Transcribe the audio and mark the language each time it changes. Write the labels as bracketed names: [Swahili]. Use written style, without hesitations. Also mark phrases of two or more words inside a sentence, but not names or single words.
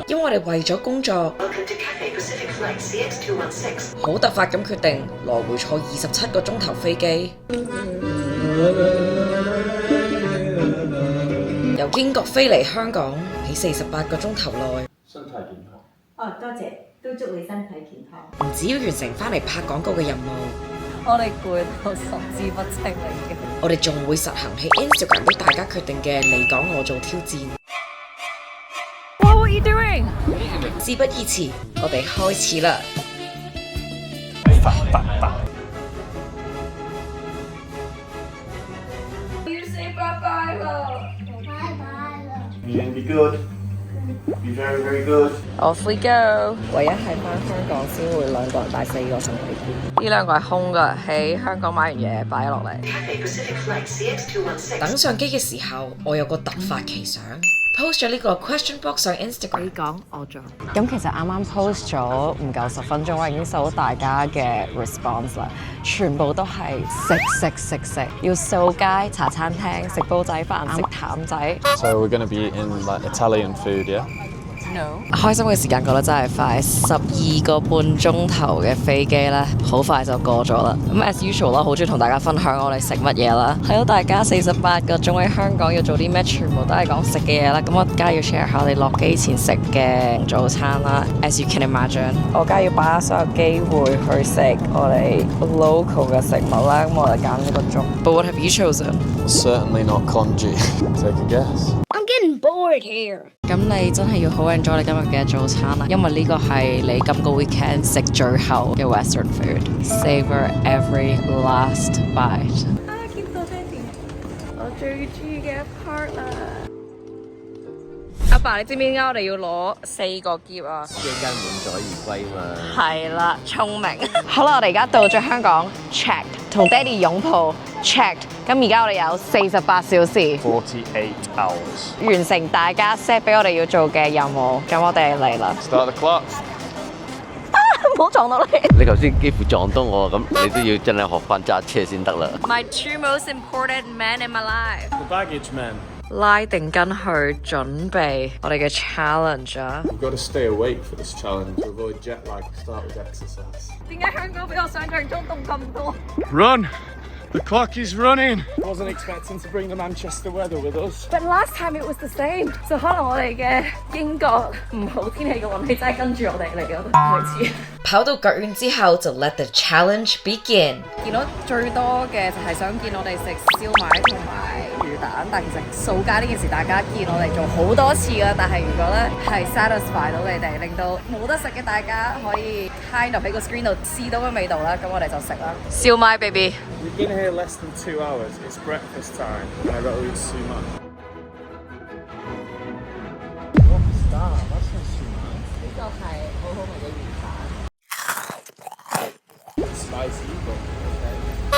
[Cantonese] 因為我哋為咗工作，好突發咁決定來回坐27個鐘頭飛機，由英國飛嚟香港喺48個鐘頭內。身體健康。哦，多謝，都祝你身體健康。唔只要完成翻嚟拍廣告嘅任務，我哋攰到神志不清嚟嘅。我哋仲會實行喺 Instagram 俾大家決定嘅你講我做挑戰。 [English] What are you doing？ [Cantonese] 事不宜遲，我哋開始啦！要 [English] say bye bye [Cantonese] 啦。 [English] And be good. Be very, very good. Off we go。 [Cantonese] 唯一係翻香港先會兩個人帶4個行李篋。呢兩個係空㗎，喺香港買完嘢擺落嚟。等上機嘅時候，我有個突發奇想 ，post 咗呢個 [English] question box [Cantonese] 上 Instagram。你講，我做。咁其實啱啱 post 咗唔夠10分鐘，我已經收到大家嘅 response 啦，全部都係食，要掃街、茶餐廳、食煲仔飯、食淡仔。 [English] So we're going to be in like Italian food, yeah? No。 [Cantonese] 開心嘅時間過得真係快，12個半鐘頭嘅飛機咧，好快就過咗啦。咁 [English] as usual [Cantonese] 啦，好中意同大家分享我哋食乜嘢啦。睇到大家48個鐘喺香港要做啲咩，全部都係講食嘅嘢啦。咁我梗係要 share 下我哋落機前食嘅早餐啦。 [English] As you can imagine， [Cantonese] 我梗係要把握所有機會去食我哋 local 嘅食物啦。咁我哋揀呢個鐘。 [English] But what have you chosen? Certainly not congee. Take a guess. I'm getting bored here。 [Cantonese] 咁你真係要好 enjoy 你今日嘅早餐啦，因為呢個係你今個 weekend 食最後嘅 [English] Western food。 Savor every last bite。 [Cantonese] 見到爹哋，我最中意嘅一 part 啦。阿爸，你知唔知點解我哋要攞4個篋啊？一間滿載而歸嘛。係啦，聰明。好啦，我哋而家到咗香港 ，check， 同爹哋擁抱 check。咁而家我哋有48小時 [English] 48 hours. [Cantonese] 完成大家 set 俾我哋要做嘅任務。咁我哋嚟啦。 [English] Start the clock. [Cantonese] 唔好撞到你。你頭先幾乎撞到我，咁你都要真係學翻揸車先得啦。 [English] My 2 most important men in my life。 The baggage man. [Cantonese] 拉定筋去準備我哋嘅 challenge 啊！ [English] We've got to stay awake for this challenge to avoid jet lag. Start with exercise. [Cantonese] 點解香港比我想象中凍咁多？ [English] Run! The clock is running. Wasn't expecting to bring the Manchester weather with us. But last time it was the same， [Cantonese] 就可能我哋嘅英國唔好天氣嘅運氣真係跟住我哋嚟嘅，開始。跑到腳軟之後就 [English] let the challenge begin。 [Cantonese] 見到最多嘅就係想見我哋食燒賣同埋魚蛋，但其實掃街呢件事大家見我哋做好多次㗎，但係如果咧係 satisfy 到你哋，令到冇得食嘅大家可以 [English] kind of [Cantonese] 喺個 screen 度試到嘅味道啦，咁我哋就食啦。燒賣 baby。 [English] We've been here less than 2 hours. It's breakfast time, and I got to eat sumo. What's that? That's not sumo. [Cantonese] 呢個係好好味嘅魚蛋。 [English] It's spicy, but okay.